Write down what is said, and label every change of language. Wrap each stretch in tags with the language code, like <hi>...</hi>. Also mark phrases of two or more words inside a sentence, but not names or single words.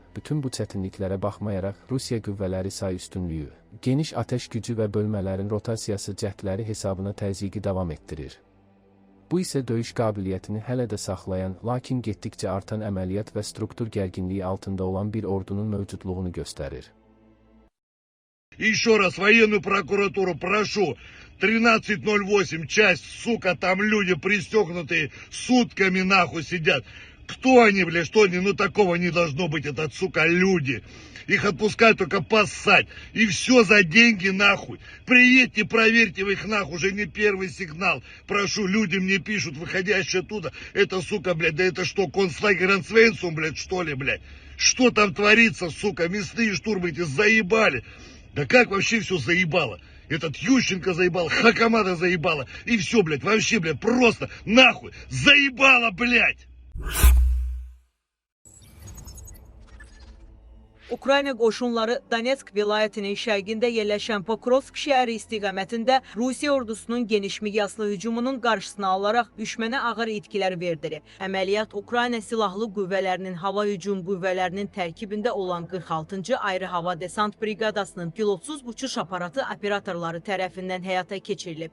<az>Bütün bu çətinliklərə baxmayaraq, Rusiya qüvvələri say üstünlüyü, geniş atəş gücü və bölmələrin rotasiyası cəhdləri hesabına təzyiqi davam etdirir. Bu isə döyüş qabiliyyətini hələ də saxlayan, lakin getdikcə artan əməliyyat və struktur gərginliyi altında olan bir ordunun mövcudluğunu göstərir.</az> <ru>Еще раз военную прокуратуру прошу, 13:08, часть, сука, там люди пристегнутые, сутками нахуй сидят. Кто они, бля, что они, ну такого не должно быть, это, сука, люди. Их отпускают только поссать. И все за деньги нахуй. Приедьте, проверьте вы их нахуй, уже не первый сигнал. Прошу, люди мне пишут, выходящие оттуда. Это, сука, блядь, да это что, концлагерь Ансвейнсум, блядь, что ли, блядь? Что там творится, сука, мясные штурмы эти заебали. Да как вообще все заебало? Этот Ющенко заебал, Хакамада заебало. И все, блядь, вообще, блядь, просто нахуй заебало, блядь.</ru> <az>Ukrayna qoşunları Donetsk vilayətinin şərqində yerləşən Pokrovsk şəhəri istiqamətində Rusiya ordusunun geniş miqyaslı hücumunun qarşısını alaraq düşmənə ağır itkilər verdirib. Əməliyyat Ukrayna silahlı qüvvələrinin hava hücum qüvvələrinin tərkibində olan 46-cı ayrı hava desant briqadasının pilotsuz uçuş aparatı operatorları tərəfindən həyata keçirilib.</az>